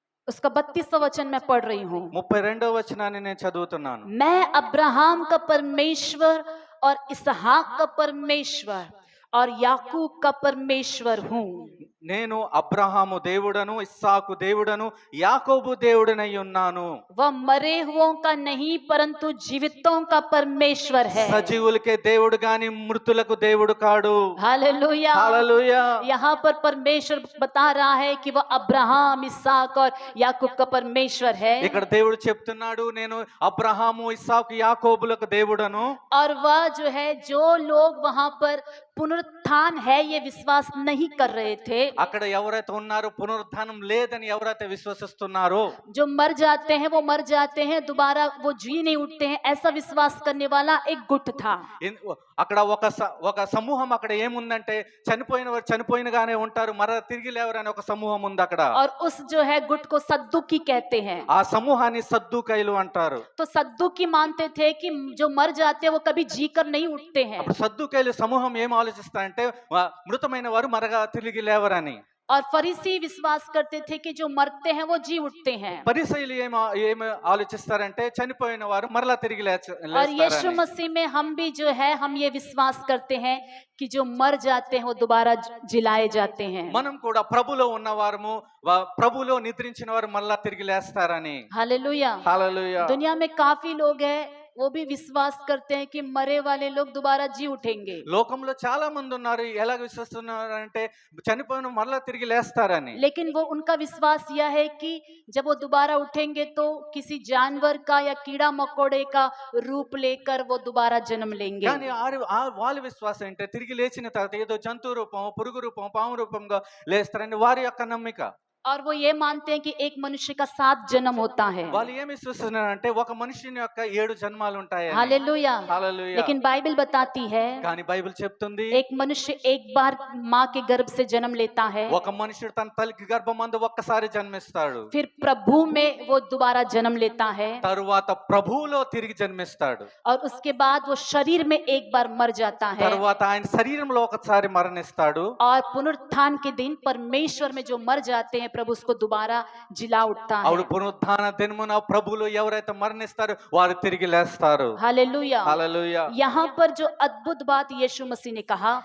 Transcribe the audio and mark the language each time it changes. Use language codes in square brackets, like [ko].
[hi] उसका 32वां वचन मैं पढ़ रही हूँ। [te] 32వ వచనాన్ని నేను చదువుతున్నాను. [hi] मैं अब्राहम का परमेश्वर और इसहाक का परमेश्वर और याकूब का परमेश्वर हूँ। [te] నేను అబ్రహాము దేవుడను, ఇస్సాకు దేవుడను, యాకోబు దేవుడనై ఉన్నాను. [hi] वह मरे हुओं का नहीं परंतु जीवितों का परमेश्वर है। [te] సజీవులకే దేవుడు గాని మృతులకు దేవుడు కాడు. [hi] हालेलुया। [te] హల్లెలూయా. [hi] यहाँ पर परमेश्वर बता रहा है कि वह अब्राहम, इसहाक और याकूब का परमेश्वर है। [te] ఇక్కడ దేవుడు చెప్తున్నాడు నేను అబ్రహాము, ఇస్సాకు, యాకోబులకు దేవుడను. [hi] और वह जो है जो लोग वहां पर पुनरुत्थान है ये विश्वास नहीं कर रहे थे, [te] అక్కడ ఎవరైతే ఉన్నారో పునరుత్థానం లేదని ఎవరైతే విశ్వసిస్తున్నారో, [hi] जो मर जाते हैं वो मर जाते हैं, दोबारा वो जी नहीं उठते हैं, ऐसा विश्वास करने वाला एक गुट था। [te] అక్కడ ఒక సమూహం అక్కడ ఏముందంటే చనిపోయిన వారు చనిపోయినగానే ఉంటారు, మరలా తిరిగి లేవరని ఒక సమూహం ఉంది అక్కడ. [hi] और उस जो है गुट को सद्दुकी कहते हैं। [te] ఆ సమూహాన్ని సద్దూకైలు అంటారు. [hi] तो सद्दुकी मानते थे कि जो मर जाते हैं वो कभी जीकर नहीं उठते हैं। [te] అప్పుడు సద్దూకైలు సమూహం ఏం ఆలోచిస్తారంటే మృతమైన వారు మరగా తిరిగి లేవరని. [hi] और फरीसी विश्वास करते थे कि जो मरते हैं वो जी उठते हैं। [te] పరిసయ్యులు ఏం ఆలోచిస్తారంటే చనిపోయిన వారు మరలా తిరిగి [hi] और यीशु [te] లేస్తారని. [hi] मसीह में हम भी जो है हम ये विश्वास करते हैं कि जो मर जाते हैं वो दोबारा जिलाए जाते हैं। [te] మనం కూడా ప్రభులో ఉన్నవారము, ప్రభులో నిద్రించిన వారు మరలా తిరిగి లేస్తారని. [hi] हालेलुया। [te] హల్లెలూయా. [hi] दुनिया में काफी लोग हैं वो भी विश्वास करते हैं कि मरे वाले लोग दोबारा जी उठेंगे। [te] లోకంలో చాలా మంది ఉన్నారు ఎలా విశ్వసిస్తున్నారంటే చనిపోయిన మరలా తిరిగి లేస్తారని. [hi] लेकिन वो उनका विश्वास यह है कि जब वो दोबारा उठेंगे तो किसी जानवर का या कीड़ा मकोड़े का रूप लेकर वो दोबारा जन्म लेंगे। [te] కానీ వాళ్ళ విశ్వాసం ఏంటంటే తిరిగి లేచిన తర్వాత ఏదో జంతు రూపం, పురుగు రూపం, పాము రూపంగా లేస్తారని వారి యొక్క నమ్మిక. [hi] और वो ये मानते हैं कि एक मनुष्य का 7 जन्म होता है। [te] వాళ్ళు ఏమి విశ్వసిస్తున్నారంటే ఒక మనుషుని యొక్క 7 జన్మాలు ఉంటాయి. [hi] हालेलुया। [te] హల్లెలూయా. [hi] लेकिन बाइबल बताती है [te] కానీ బైబిల్ చెప్తుంది [hi] एक मनुष्य एक बार माँ के गर्भ से जन्म लेता है, [te] ఒక మనుషుడు తన తల్లికి గర్భమందు ఒక్కసారి జన్మిస్తాడు, [hi] फिर प्रभु में वो दोबारा जन्म लेता है [te] తరువాత ప్రభువులో తిరిగి జన్మిస్తాడు, [hi] और उसके बाद वो शरीर में एक बार मर जाता है [te] తరువాత ఆయన శరీరంలో ఒకసారి మరణిస్తాడు. [hi] और पुनरुत्थान के दिन परमेश्वर में जो मर जाते हैं प्रभु उसको दोबारा जिला उठता [te] అప్పుడు [hi] है। [te] పునరుత్థాన దినమున ప్రభువులో ఎవరైతే మరణిస్తారో వారు తిరిగి లేస్తారు. [hi] हालेलुया। [te] హల్లెలూయా. [hi] यहाँ पर जो अद्भुत बात यीशु मसीह ने कहा,